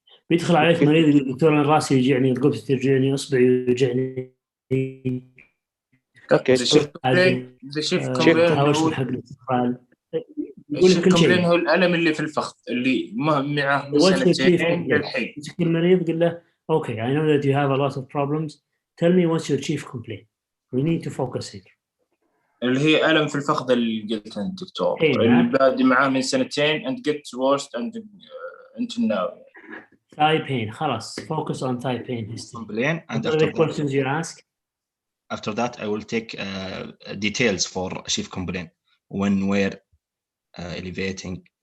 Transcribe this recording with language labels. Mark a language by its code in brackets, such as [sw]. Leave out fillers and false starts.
[ar] بيدخل عليك مريض يقول دكتور أنا راسي يوجعني، رقبتي ترجعني، إصبعي يوجعني. اوكي الشيف كومبلين تهاوش من حق الاستقبال. الشيف كومبلين هو الألم اللي في الفخذ اللي معه من سنتين للحين. تمسك المريض قل له [en] okay, I know that you have a lot of problems. Tell me what's your chief complaint. We need to focus here. [ar] اللي هي ألم في الفخذ اللي قلت أنت دكتور اللي بادي معاه من سنتين [en] and gets worse and until now. Thigh pain. خلاص. Focus on thigh pain history. complain, and What are the questions you ask? after that I will take details for chief complaint, when, where, elevating,